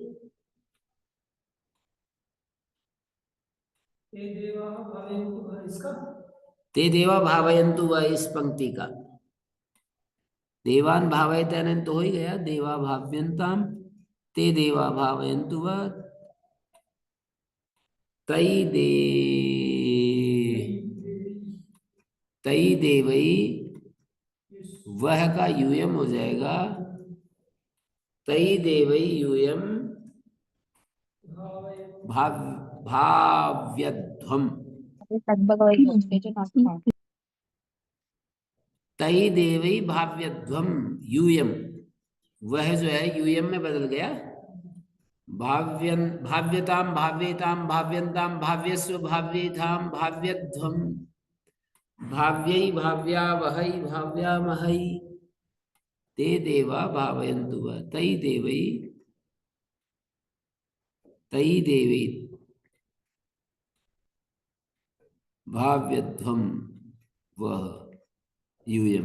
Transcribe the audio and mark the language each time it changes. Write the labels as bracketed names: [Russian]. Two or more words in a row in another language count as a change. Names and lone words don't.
[Sanskrit] ते देवा भावयन्तु वः [Hindi] इस पंक्ति का देवान भावयतन तो हो ही गया। [Sanskrit] देवा भाव्यंताम, ते देवा भावयन्तु वः तई देवई, [Hindi] वह का यूयम हो जाएगा। [Sanskrit] तई देवई यूयम भाव्यध्वम, तई देवई भाव्यध्वम यूयम, [Hindi] वह जो है यूयम में बदल गया। [Sanskrit] भाव्यन भाव्यताम भाव्यताम भाव्यंताम भाव्यस्व भाव्येताम भाव्यध्वम, भाव्यै भाव्या वहै भाव्यामहै, ते देवा भावयन्तु वः तई देवी भाव्यध्वम वह यूयम।